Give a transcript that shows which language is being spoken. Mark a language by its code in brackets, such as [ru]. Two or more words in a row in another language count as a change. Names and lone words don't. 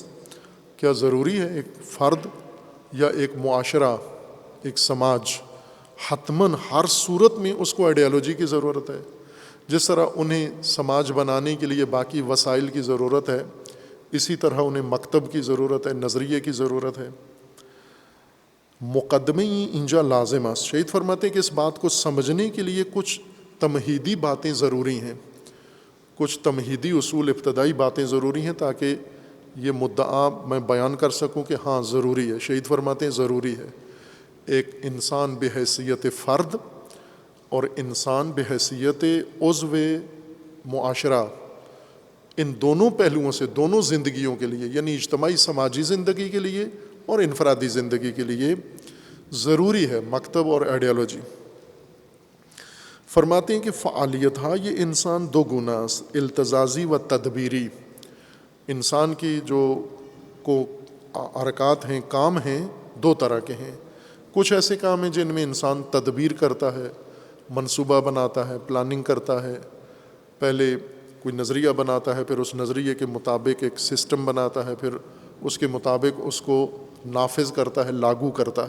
[ur] کیا ضروری ہے ایک فرد یا ایک معاشرہ، ایک سماج؟ حتماً ہر صورت میں اس کو آئیڈیالوجی کی ضرورت ہے۔ جس طرح انہیں سماج بنانے کے لیے باقی وسائل کی ضرورت ہے، اسی طرح انہیں مکتب کی ضرورت ہے، نظریے کی ضرورت ہے۔ [fa] مقدمے اینجا لازم است۔ [ur] شہید فرماتے ہیں کہ اس بات کو سمجھنے کے لیے کچھ تمہیدی باتیں ضروری ہیں، کچھ تمہیدی اصول، ابتدائی باتیں ضروری ہیں تاکہ یہ مدعا میں بیان کر سکوں کہ ہاں ضروری ہے۔ شہید فرماتے ہیں ضروری ہے ایک انسان بحیثیت فرد اور انسان بحیثیت عضو معاشرہ، ان دونوں پہلوؤں سے، دونوں زندگیوں کے لیے، یعنی اجتماعی سماجی زندگی کے لیے اور انفرادی زندگی کے لیے ضروری ہے مکتب اور آئیڈیالوجی۔ فرماتے ہیں کہ [fa] فعالیت ہا یہ انسان دو گنا است، التزازی و تدبیری۔ [ur] انسان کی جو حرکات ہیں، کام ہیں، 2 طرح کے ہیں۔ کچھ ایسے کام ہیں جن میں انسان تدبیر کرتا ہے، منصوبہ بناتا ہے، پلاننگ کرتا ہے، پہلے کوئی نظریہ بناتا ہے، پھر اس نظریے کے مطابق ایک سسٹم بناتا ہے، پھر اس کے مطابق اس کو نافذ کرتا ہے، لاگو کرتا ہے۔